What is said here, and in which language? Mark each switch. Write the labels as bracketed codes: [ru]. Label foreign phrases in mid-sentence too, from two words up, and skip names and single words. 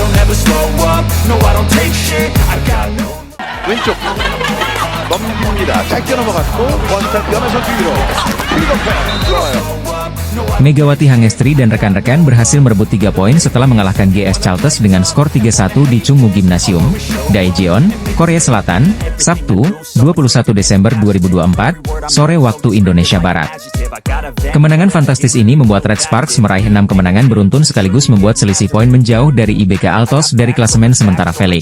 [en] never slow up, no I don't take shit, I got no. [ko] 왼쪽 넘깁니다. 짧게 넘어갔고 원스텝 연에서 뒤로 픽업해 들어와요. [id] Megawati Hangestri dan rekan-rekan berhasil merebut 3 poin setelah mengalahkan GS Chalters dengan skor 3-1 di Chungmu Gymnasium, Daejeon, Korea Selatan, Sabtu, 21 Desember 2024, sore waktu Indonesia Barat. Kemenangan fantastis ini membuat Red Sparks meraih 6 kemenangan beruntun sekaligus membuat selisih poin menjauh dari IBK Altos dari klasemen sementara Felix.